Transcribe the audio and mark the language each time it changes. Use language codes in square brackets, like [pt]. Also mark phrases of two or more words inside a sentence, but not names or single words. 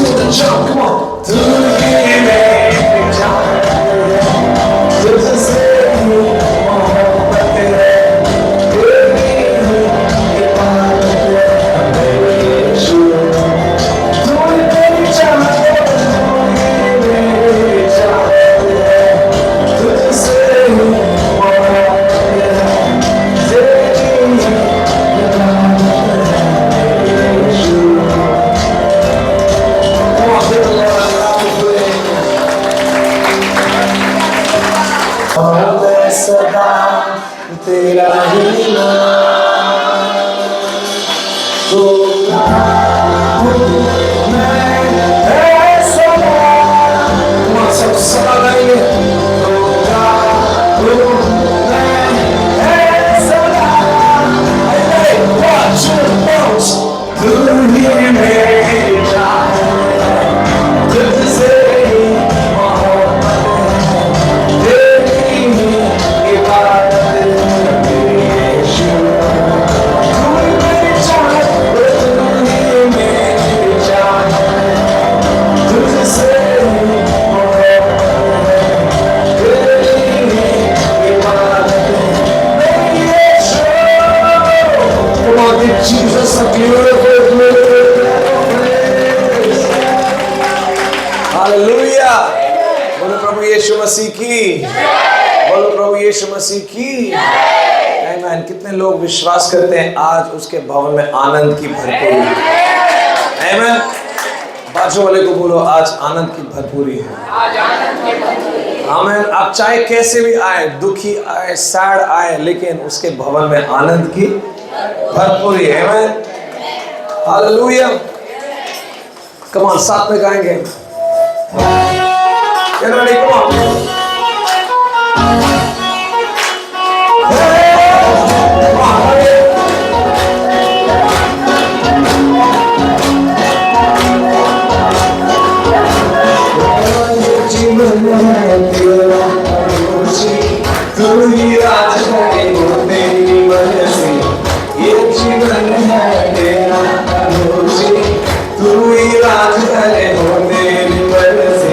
[en] jump, come on. [hi] तू ही मेरी जान है, तुझसे ही मोहब्बत है, तेरी ही इबादत है मेरे यीशु। तू ही मेरी जान है, तू ही मेरी जान है, तुझसे ही मोहब्बत है, तेरी ही इबादत है मेरे यीशु। [en] Come on, give the Lord a clap of praise. [hi] मैं सदा तेरा ही नाम, तो मैं सदा, [en] come on, [hi] सब सदा गाएंगे। मैं सदा, [en] hey, watch your bones, [hi] तू ही मेरी जान है, तुझसे ही मोहब्बत है, तेरी ही इबादत है मेरे यीशु। तू ही मेरी जान है, तू ही मेरी जान है, तुझसे ही मोहब्बत है, तेरी ही इबादत है मेरे यीशु। [en] Come on, give Jesus a beautiful, beautiful clap of praise. [hi] हालेलुया। बोलो प्रभु यीशु मसीह की, बोलो प्रभु यीशु मसीह की। आमीन। कितने लोग विश्वास करते हैं आज उसके भवन में आनंद की भरपूरी है? आमीन। बाजू वाले को बोलो आज आनंद की भरपूरी है। आमीन। आप चाहे कैसे भी आए, दुखी आए, सैड आए, लेकिन उसके भवन में आनंद की भरपूरी है। आमीन। हालेलुया। [en] come on, [hi] साथ में गाएंगे। [en] Get ready, come on. Hey, come on, hurry. [hi] जीवन है तेरा खुशी, तू ही राज है वो तेरी मर्जी। ये जीवन है तेरा खुशी, तू ही राज है वो तेरी मर्जी।